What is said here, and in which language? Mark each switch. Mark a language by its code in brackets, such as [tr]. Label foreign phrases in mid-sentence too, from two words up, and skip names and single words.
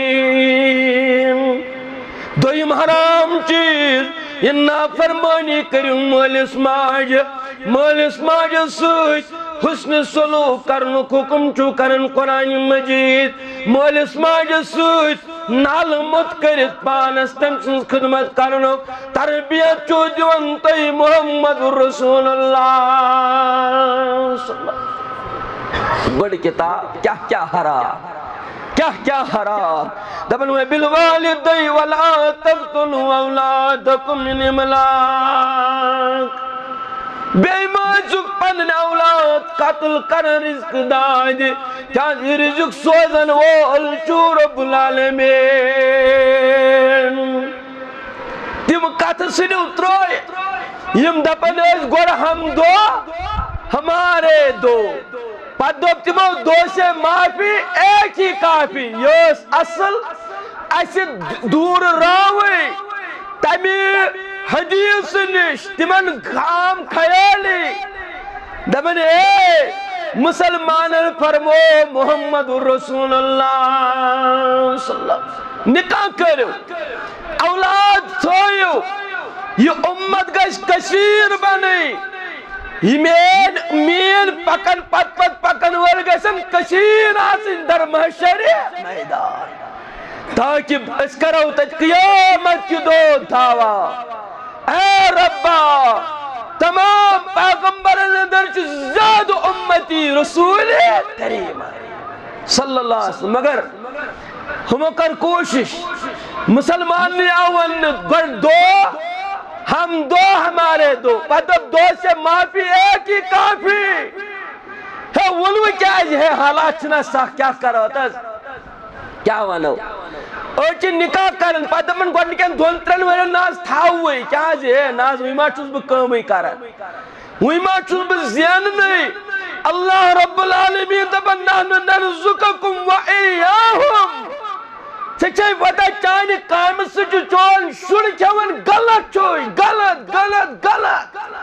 [ks] دوٚیِم حرام چیٖز یہِ نافرمٲنی کٔرِو مٲلِس ماجہِ سۭتۍ حسن سلوک کرنُک حکم چھُ کران قرآن مجید مٲلِس ماجہِ سۭتۍ نالہٕ مت کٔرِتھ پانس تٔمۍ سٕنٛز خدمت کرنُک تربیت چھُ دِوان تُہۍ محمد رسول اللہ بڑ کتاب کیا حرام دپن [ar] وبالوالدین ولا تقتلوا اولادکم من املاق [ks] بے ماجُک پنن اولاد قتل کرن رزق داد کیازِ رزق سوزن وول چھُ [ar] رب العالمین [ks] تم کتھ ژھٕنِو ترٲیِتھ یم دپن ٲسۍ گۄڈٕ [ur] ہم دو ہمارے دو [ks] پتہٕ دوٚپ تِمو [ur] دو سے معافی ایک ہی کافی [ks] یہ ٲس اصل اسہِ دوٗر راوٕے تمہِ حدیث نش تمن خام خیالی دپن اے مسلمانن فرمو محمد رسول اللہ [ar] صلی اللہ علیہ وسلم [ks] نکاح کرو اولاد تھٲیِو یہ امت گژھِ کثیٖر بنٕنۍ مین پکن پت پکن وٲلۍ گژھن کثیٖر آسٕنۍ در محشر میدان تاکہ أسۍ کرو تتہِ قیامت کہِ دۄہ دعوا اے ربا تمام پیغمبرن اندر چھُ زیادٕ امتی رسول کریم [ar] صلی اللہ علیہ وسلم [ks] مگر ہمو کر کوشش مسلمان نے آون گۄڈٕ [ur] دو ہم دو ہمارے دو [ks] پتہٕ [ur] دو سے معافی ایک ہی کافی ہے [ks] ونو کیازِ ہے حالات چھِنہ سخ کیا کرو تس کیا ونو أڑۍ نکاح کرن پتہٕ دپن گۄڈنِکٮ۪ن دۄن ترٛٮ۪ن ؤرین نہ حظ تھاوٕے کیازِ ہے نہ حظ وۄنۍ ما چھُس بہٕ کٲمٕے کران وۄنۍ ما چھُس بہٕ زیننٕے [ar] اللہ رب العالمین [ks] دپن [ar] نحن نرزقکم وإیاہم [ks] ژےٚ چھے پتہ چانہِ کامہِ سۭتۍ چھُ چون شُر کھٮ۪وان غلط چھُے غلط